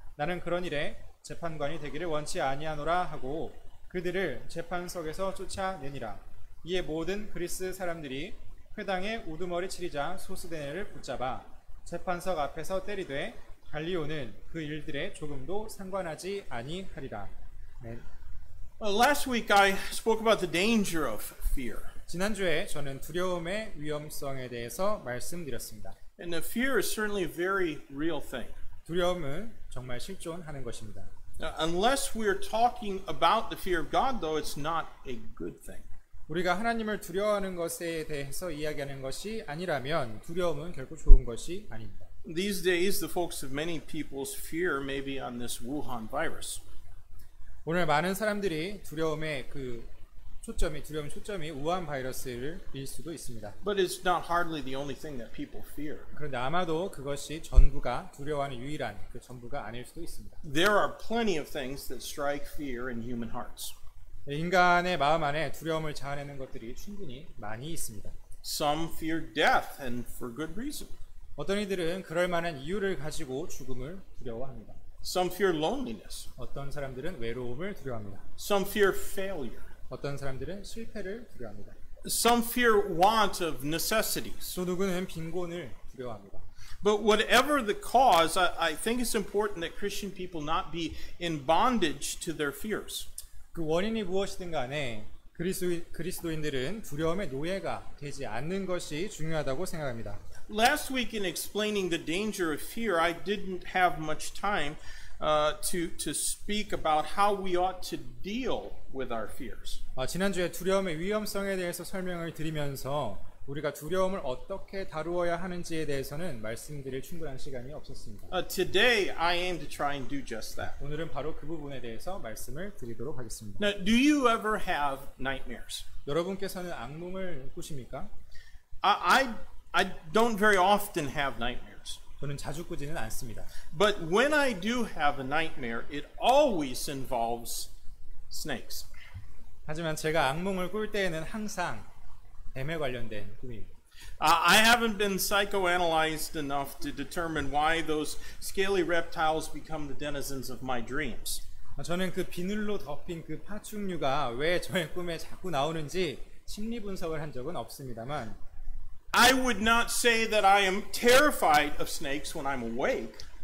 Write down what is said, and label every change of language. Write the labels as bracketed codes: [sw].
[ko] 나는 그런 일에 재판관이 되기를 원치 아니하노라 하고 그들을 재판석에서 쫓아내니라. 이에 모든 그리스 사람들이 회당에 우두머리 치리자 소스데네를 붙잡아 재판석 앞에서 때리되 갈리오는 그 일들에 조금도 상관하지 아니하리라. 네. [en] Last week I spoke about the danger of fear. [ko] 지난주에 저는 두려움의 위험성에 대해서 말씀드렸습니다. [en] And the fear is certainly a very real thing. [ko] 두려움은 정말 실존하는 것입니다. [en] Unless we're talking about the fear of God, though, it's not a good thing. [ko] 우리가 하나님을 두려워하는 것에 대해서 이야기하는 것이 아니라면 두려움은 결코 좋은 것이 아닙니다. [en] These days, the focus of many people's fear may be on this Wuhan virus. [ko] 오늘 많은 사람들이 두려움의 초점이 우한 바이러스일 수도 있습니다. [en] But it's not hardly the only thing that people fear. [ko] 그런데 아마도 그것이 전부가 두려워하는 유일한 그 전부가 아닐 수도 있습니다. [en] There are plenty of things that strike fear in human hearts. [ko] 인간의 마음 안에 두려움을 자아내는 것들이 충분히 많이 있습니다. [en] Some fear death, and for good reason. [ko] 어떤 이들은 그럴 만한 이유를 가지고 죽음을 두려워합니다. [en] Some fear loneliness. [ko] 어떤 사람들은 외로움을 두려워합니다. [en] Some fear failure. [ko] 어떤 사람들은 실패를 두려워합니다. [en] Some fear want of necessities. [ko] 또 누구는 빈곤을 두려워합니다. [en] But whatever the cause, I think it's important that Christian people not be in bondage to their fears. [ko] 그 원인이 무엇이든 간에 그리스도인들은 두려움의 노예가 되지 않는 것이 중요하다고 생각합니다. [en] Last week in explaining the danger of fear, I didn't have much time to speak about how we ought to deal with our fears. [ko] 지난주에 두려움의 위험성에 대해서 설명을 드리면서 우리가 두려움을 어떻게 다루어야 하는지에 대해서는 말씀드릴 충분한 시간이 없었습니다. [en] Today, I aim to try and do just that. [ko] 오늘은 바로 그 부분에 대해서 말씀을 드리도록 하겠습니다. [en] Now, do you ever have nightmares? [ko] 여러분께서는 악몽을 꾸십니까? [en] I don't very often have nightmares. [ko] 저는 자주 꾸지는 않습니다. [en] But when I do have a nightmare, it always involves snakes. [ko] 하지만 제가 악몽을 꿀 때에는 항상 뱀에 관련된 꿈입니다. [en] I haven't been psychoanalyzed enough to determine why those scaly reptiles become the denizens of my dreams. [ko] 저는 그 비늘로 덮인 그 파충류가 왜 저의 꿈에 자꾸 나오는지 심리 분석을 한 적은 없습니다만 [en] I would not say that I am terrified of snakes when I'm awake.